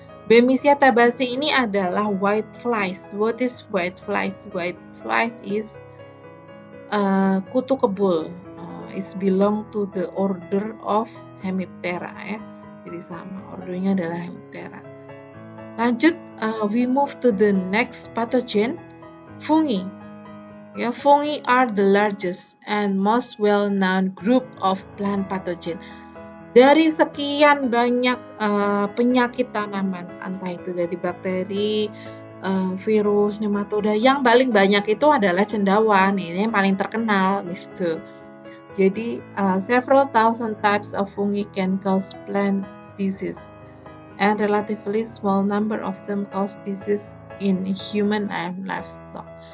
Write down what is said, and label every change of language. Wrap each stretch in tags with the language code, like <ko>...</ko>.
<id>Bemisia tabaci ini adalah</id> <en>white flies. What is white flies? White flies is</en> <id>kutu kebul.</id> <en>Is belong to the order of Hemiptera ya.</en> <id>Jadi sama, ordernya adalah Hemiptera. Lanjut,</id> <en>we move to the next pathogen, fungi. Ya, fungi are the largest and most well-known group of plant pathogen.</en> <id>Dari sekian banyak penyakit tanaman, entah itu dari bakteri, virus, nematoda, yang paling banyak itu adalah cendawan. Ini yang paling terkenal gitu. Jadi,</id> <en>several thousand types of fungi can cause plant disease, and relatively small number of them cause disease in human and livestock.</en>